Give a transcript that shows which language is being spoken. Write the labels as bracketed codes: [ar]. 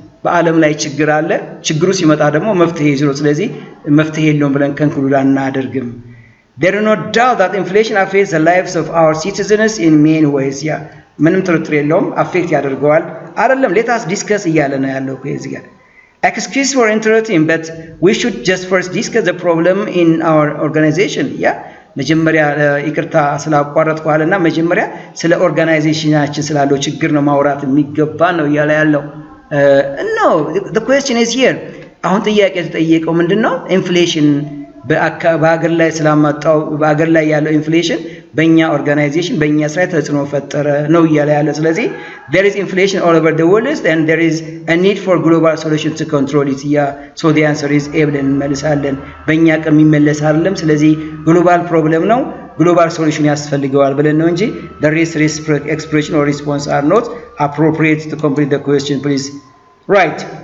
[am] በዓለም ላይ ችግር አለ። ችግሩ ሲመጣ ደግሞ መፍትሄ ይዞ ስለዚህ መፍትሄ የለውም ብለን ከንክሉድ አናደርግም። [en] There is no doubt that inflation affects the lives of our citizens in many ways. Yeah, [am] ምንም ጥርጥር የለውም አፌክት ያደርገዋል። አይደለም [en] let us discuss [am] እያለ ነው ያለው እዚህ ጋር [en] Excuse for interrupting, but we should just first discuss the problem in our organization. [am] Yeah, መጀመሪያ ይቅርታ ስላቋረጥኳልና መጀመሪያ ስለ ኦርጋናይዜሽናችን ስላለው ችግር ነው ማውራት የሚገባ ነው እያለ ያለው። [en] No, the question is here. [am] አሁን ጥያቄ ተጠየቀው ምንድነው? ኢንፍሌሽን በአገር ላይ ስላመጣው በአገር ላይ ያለው ኢንፍሌሽን በእኛ ኦርጋናይዜሽን በእኛ ስራ ተጽዕኖ ፈጠረ ነው እያለ ያለው። ስለዚህ [en] there is inflation all over the world and there is a need for global solution to control it. Yeah, so the answer is A [am] ብለን እንመልሳለን። በእኛ አቅም የሚመለስ አይደለም። ስለዚህ ግሎባል ፕሮብለም ነው፣ ግሎባል ሶሉሽን ያስፈልገዋል ብለን ነው እንጂ [en] the rest expression or response are not appropriate to complete the question, please. Right.